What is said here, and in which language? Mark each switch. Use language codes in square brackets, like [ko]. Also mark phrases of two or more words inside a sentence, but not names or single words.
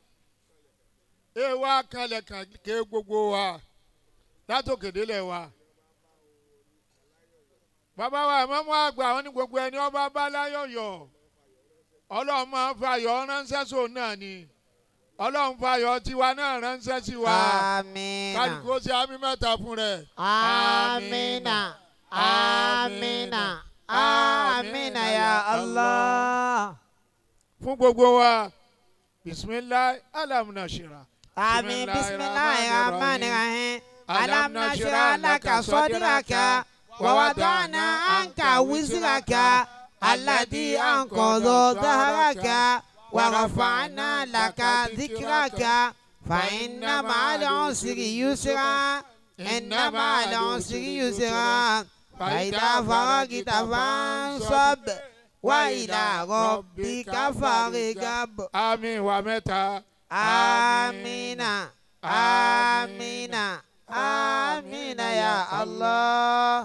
[yo] Wá kanlẹ̀ kan ké gbogbo wa látòkè délẹ̀ wa. Bàbá wa ìmáàmù àgbà wọn ní gbogbo ẹni ọba bá láyọ̀yọ̀ Ọlọ́run máa ń fayọ̀ ránṣẹ́ sóun náà ni. Ọlọ́run fayọ̀ tiwa náà ránṣẹ́ sí wa. Àmín. Kálukú ó ṣe àmì mẹ́ta fún rẹ̀. [ar] آمين آمين آمين يا الله. [yo] Fún gbogbo wa, [ar] بسم الله ألم نشرح. آمين بسم الله الرحمن الرحيم ألم نشرح لك صدرك ووضعنا عنك وزرك الذي أنقض ظهرك ورفعنا لك ذكرك فإن مع العسر يسرا. إن مع العسر يسرا فإذا فرغت فانصب وإلى ربك فارغب. آمين ومتى. آمين آمين آمين يا الله.